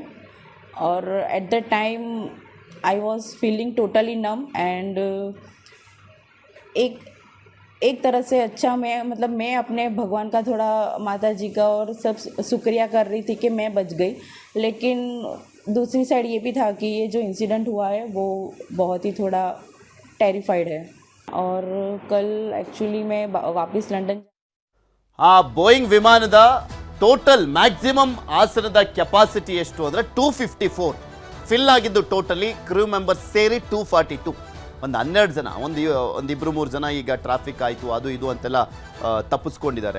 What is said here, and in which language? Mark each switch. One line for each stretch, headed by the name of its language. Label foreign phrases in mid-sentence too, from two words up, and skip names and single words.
Hindi: और
English: at the time I was feeling totally numb and
Hindi: एक तरह से अच्छा मैं अपने भगवान का थोड़ा, माता जी का और सब शुक्रिया कर रही थी कि मैं बच गई. लेकिन दूसरी साइड ये भी था कि ये जो इंसिडेंट हुआ है वो बहुत ही थोड़ा टेरिफाइड है. और कल एक्चुअली मैं वापस लंदन.
Kannada: ಆ ಬೋಯಿಂಗ್ ವಿಮಾನದ
English: total maximum
Kannada: ಆಸನದ ಕೆಪಾಸಿಟಿ ಎಷ್ಟು ಅಂದರೆ 254 ಫಿಲ್ ಆಗಿದ್ದು.
English: totally crew members
Kannada: ಸೇರಿ 242. ಒಂದು 12 ಜನ, ಒಂದಿಬ್ರು 3 ಜನ ಈಗ ಟ್ರಾಫಿಕ್ ಆಯಿತು ಅದು ಇದು ಅಂತೆಲ್ಲ ತಪ್ಪಿಸ್ಕೊಂಡಿದ್ದಾರೆ.